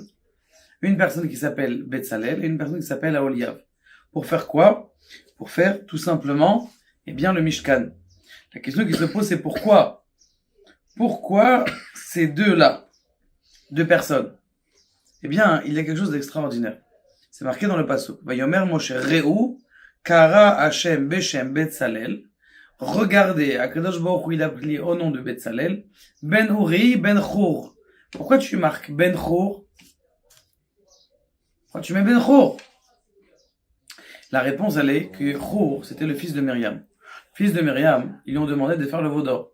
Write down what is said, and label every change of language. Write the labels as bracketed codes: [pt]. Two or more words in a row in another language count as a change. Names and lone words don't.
[fr] Une personne qui s'appelle Betzalel et une personne qui s'appelle Aholiav. Pour faire quoi? Pour faire tout simplement, le Mishkan. La question qui se pose, c'est pourquoi? Pourquoi ces deux-là? Deux personnes? Il y a quelque chose d'extraordinaire. C'est marqué dans le pasuk. [he] ויאמר משה ראו קרא השם בשם בצלאל. [fr] Regardez, Akadosh Baruch Hu, il a appelé au nom de Betzalel, Ben Uri, Ben Chour. Pourquoi tu marques Ben Chour? Pourquoi tu mets Ben Chour? La réponse, elle est que Chour, c'était le fils de Myriam. Fils de Myriam, ils lui ont demandé de faire le veau d'or.